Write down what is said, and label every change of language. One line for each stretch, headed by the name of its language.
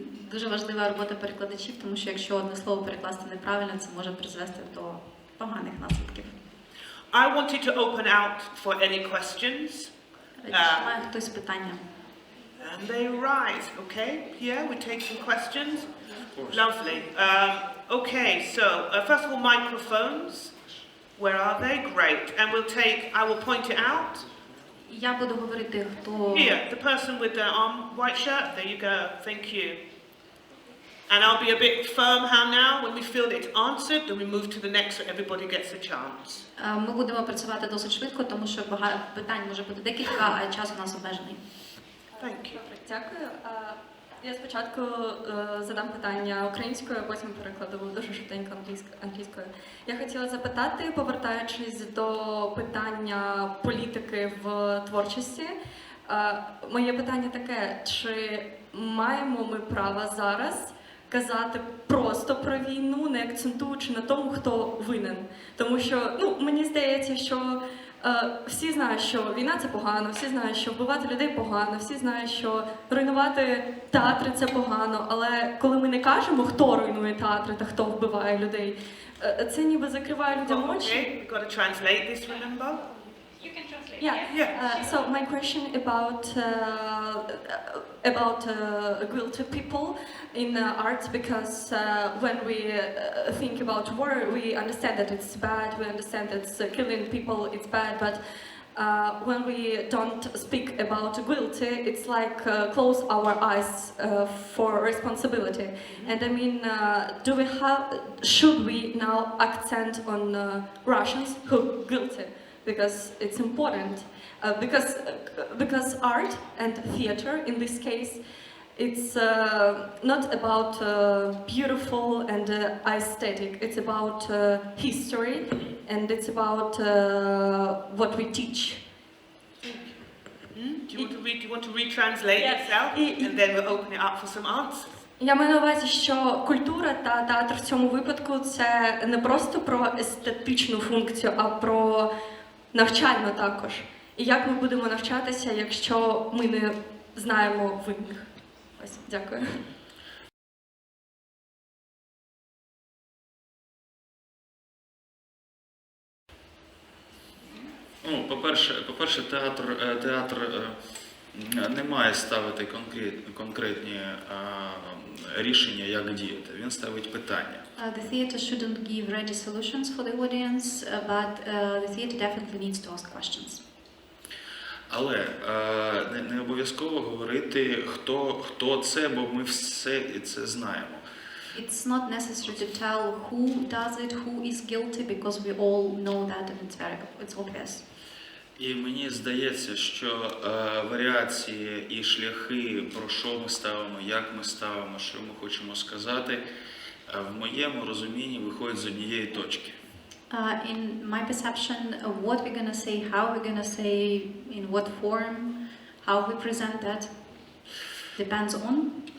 Ukrainian: Дуже важлива робота перекладачів, тому що якщо одне слово перекласти неправильно, це може призвести до поганих наслідків.
English: I wanted to open out for any questions.
Ukrainian: Чи має хтось питання?
English: And they rise, okay? Yeah, we take some questions. Lovely. Okay, so first of all, microphones. Where are they? Great. And we'll take, I will point it out.
Ukrainian: Я буду говорити, хто...
English: Here, the person with the white shirt. There you go. Thank you. And I'll be a bit firm now. When we feel it's answered, then we move to the next so everybody gets a chance.
Ukrainian: Ми будемо працювати досить швидко, тому що багато питань може бути декілька, а час у нас обмежений.
English: Thank you.
Ukrainian: Дякую. Я спочатку задам питання українською, а потім перекладу дуже швиденько англійською. Я хотіла запитати, повертаючись до питання політики в творчості, моє питання таке, чи маємо ми право зараз казати просто про війну, не акцентуючи на тому, хто винен? Тому що, мені здається, що всі знають, що війна – це погано, всі знають, що вбивати людей погано, всі знають, що руйнувати театри – це погано, але коли ми не кажемо, хто руйнує театри та хто вбиває людей, це ніби закриває людям очі.
English: Okay, we've got to translate this, remember? You can translate. Yeah. So my question about guilty people in art, because when we think about war, we understand that it's bad. We understand that killing people it's bad, but when we don't speak about guilty, it's like close our eyes for responsibility. And I mean, should we now accent on Russians who are guilty? Because it's important. Because art and theater, in this case, it's not about beautiful and aesthetic. It's about history, and it's about what we teach. Do you want to retranslate yourself, and then we'll open it up for some answers?
Ukrainian: Я маю на увазі, що культура та театр в цьому випадку це не просто про естетичну функцію, а про навчальну також. І як ми будемо навчатися, якщо ми не знаємо винних? Ось, дякую. Ну, по-перше, театр не має ставити конкретні рішення, як діяти. Він ставить питання.
English: The theater shouldn't give ready solutions for the audience, but the theater definitely needs to ask questions.
Ukrainian: Але не обов'язково говорити, хто це, бо ми все це знаємо.
English: It's not necessary to tell who does it, who is guilty, because we all know that and it's obvious.
Ukrainian: І мені здається, що варіації і шляхи, про що ми ставимо, як ми ставимо, що ми хочемо сказати, в моєму розумінні виходять з однієї точки.
English: In my perception, what we're going to say, how we're going to say, in what form, how we present that, depends on.